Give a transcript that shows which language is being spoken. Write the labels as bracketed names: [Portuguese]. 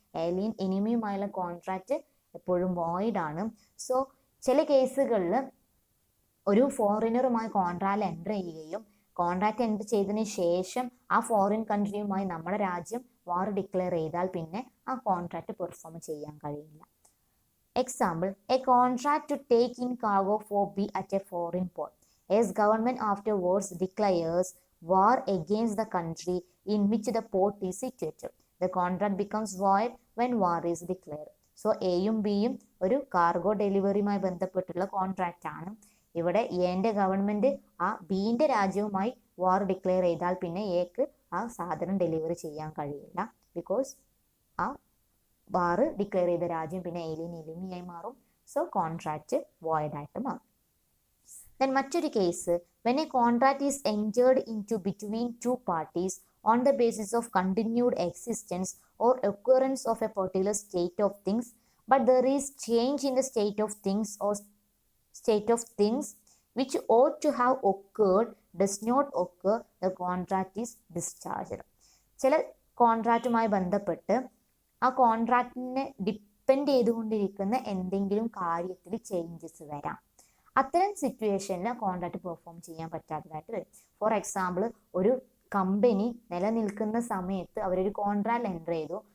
[Malayalam] ആലിയൻ എനിമിയുമായുള്ള contract എപ്പോഴും void ആണ്. So ചില കേസുകളിൽ ഒരു ഫോറിനറുമായി കോൺട്രാക്ട് എൻ്റർ ചെയ്യുകയും കോൺട്രാക്ട് എൻ്റർ ചെയ്തതിന് ശേഷം ആ ഫോറിൻ കൺട്രിയുമായി നമ്മുടെ രാജ്യം വാർ ഡിക്ലെയർ ചെയ്താൽ പിന്നെ ആ കോൺട്രാക്ട് പെർഫോം ചെയ്യാൻ കഴിയില്ല. [English] Example, a contract to take in cargo for B at a foreign port. As government afterwards declares war against the country in which the port is situated, the contract becomes void when war is declared. [Malayalam] So എയും ബിയും ഒരു cargo ഡെലിവറിയുമായി ബന്ധപ്പെട്ടുള്ള contract ആണ്. ഇവിടെ എന്റെ government ആ ബിന്റെ രാജ്യവുമായി വാർ declare ചെയ്താൽ പിന്നെ എക്ക് ആ സാധനം ഡെലിവറി ചെയ്യാൻ കഴിയില്ല. ബിക്കോസ് ആ വാർ ഡിക്ലെയർ ചെയ്ത രാജ്യം പിന്നെ ഏലിയൻ എനിമിയായി മാറും. സോ കോൺട്രാക്ട് വോയിഡ് ആയിട്ട് മാറും. [English] Then മറ്റൊരു case, when a contract is entered into between two parties on the basis of continued existence or occurrence of a particular state of things, but there is change in the state of things or state of things which ought to have occurred does not occur, the contract is discharged. [Malayalam] ചില കോൺട്രാക്റ്റുമായി ബന്ധപ്പെട്ട് ആ കോൺട്രാക്റ്റിനെ depend ചെയ്തുകൊണ്ടിരിക്കുന്ന എന്തെങ്കിലും കാര്യത്തിൽ changes വരാം. അത്തരം സിറ്റുവേഷനിൽ contract perform ചെയ്യാൻ പറ്റാത്തതായിട്ട് വരും. ഫോർ എക്സാമ്പിൾ, ഒരു കമ്പനി നിലനിൽക്കുന്ന സമയത്ത് അവരൊരു കോൺട്രാക്ട് എൻ്റർ ചെയ്തു.